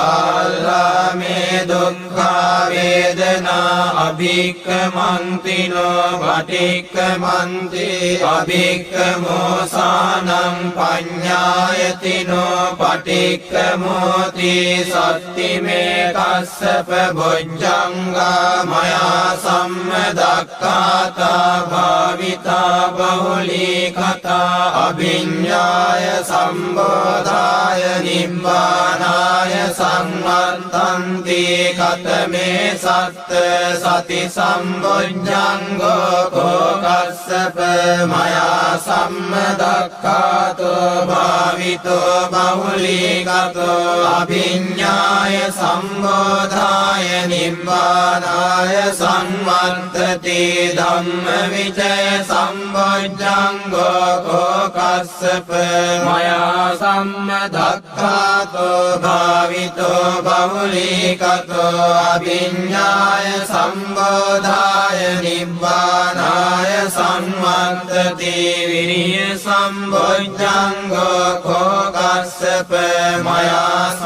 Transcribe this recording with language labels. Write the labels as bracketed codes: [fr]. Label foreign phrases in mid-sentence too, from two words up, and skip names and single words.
[pi] බාලාමේ දුක්ඛා වේදනා අභික්ඛමන්තිනෝ පටික්ඛමන්ති අභික්ඛමෝසානං පඤ්ඤායතිනෝ පටික්ඛමෝති සත්තිමේ කස්සප බොජ්ජංගා මයා සම්මදක්ඛාතා භාවිතා බහුලීකතා අභිඤ්ඤාය සම්බෝධාය නිබ්බානාය සංවත්තන්ති කතමේ සත්ත සති සම්බොජ්ජංගෝ කෝකස්සප මයා සම්මදක්ඛාතෝ භාවිතෝ බහුලී බහුලීකතෝ අභිඤ්ඤාය සම්බෝධාය නිබ්බානාය සංවත්තති ධම්මවිචය සම්බොජ්ජංගෝ කෝකස්සප මයා සම්මදක්ඛාතෝ භාවිතෝ බහුලීකතෝ අභිඤ්ඤාය සම්බෝධාය නිබ්බානාය සංවත්තති විරිය සම්බොජ්ජංගෝ කෝකස්සප මයා